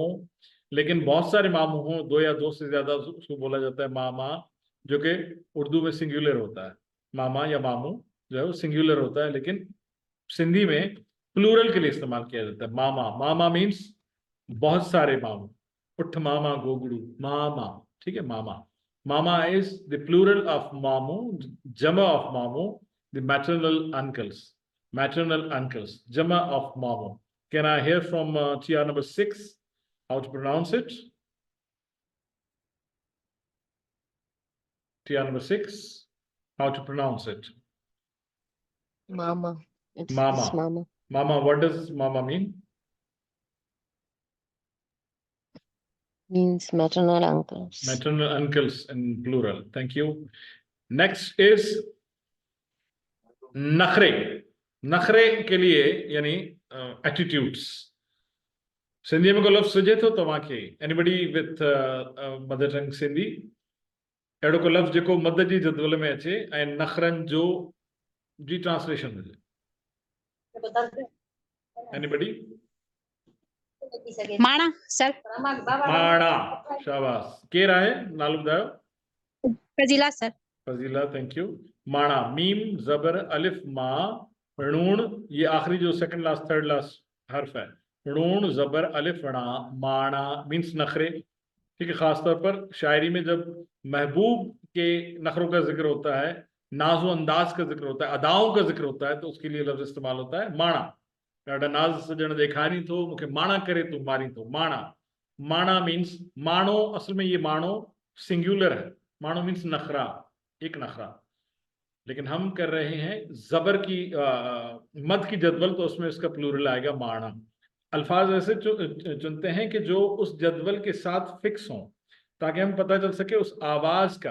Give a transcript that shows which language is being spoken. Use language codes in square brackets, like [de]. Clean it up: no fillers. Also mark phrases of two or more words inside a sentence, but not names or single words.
[ur] لیکن بہت سارے ماموں ہوں، دو یا دو سے زیادہ، اس کو بولا جاتا ہے ماما، جو کہ اردو میں سنگولر ہوتا ہے. ماما یا ماموں جو ہے وہ سنگولر ہوتا ہے، لیکن سندھی میں پلورل کے لیے استعمال کیا جاتا ہے ماما. ماما مینز بہت سارے ماموں، اٹھ ماما گوگڑو، ماما، ٹھیک ہے، ماما. [en] Mama is the plural of mamu, jama of mamu, the maternal uncles, jama of mamu. Can I hear from TR number 6 how to pronounce it? TR number 6, how to pronounce it? Mama. Mama. It's mama. Mama, what does mama mean? Means maternal uncles. Maternal uncles in plural. Thank you. Next is नखरे। [ur] نخرے کے لیے یعنی attitudes. [sd] सिंधी में को लफ्ज़ सुझे थो तव्हांखे? [en] Anybody with mother tongue सिंधी? [sd] अहिड़ो को लफ्ज़ जेको मद जी जदवल में अचे ऐं नखरनि जो जी ट्रांसलेशन हुजे? [en] Anybody? [sd] माणा सर। माणा, शाबाश। केर आहे? नालो ॿुधायो। फजीला सर। [en] Fazila, thank you. [ur] ماڻا، میم زبر الف ما ڻون، یہ آخری جو [en] second last third last [ur] حرف ہے، ڻون زبر الف ڻا، ماڻا مینز نخرے، ٹھیک ہے. خاص طور پر شاعری میں جب محبوب کے نخروں کا ذکر ہوتا ہے، ناز و انداز کا ذکر ہوتا ہے، اداؤں کا ذکر ہوتا ہے، تو اس کے لیے لفظ استعمال ہوتا ہے ماڻا. [sd] ॾाढा नाज़ सजण ॾेखारी थो, मूंखे माणा करे तूं मारी थो, माणा। [ur] ماڻا مینز ماڻو، اصل میں یہ ماڻو سنگولر ہے، ماڻو مینز نخرا، ایک نخرا. لیکن ہم کر رہے ہیں زبر کی مد کی جدول، تو اس میں اس کا پلورل آئے گا ماڻا. الفاظ ایسے چنتے ہیں کہ جو اس جدول کے ساتھ فکس ہوں، تاکہ ہم پتا چل سکے اس آواز کا.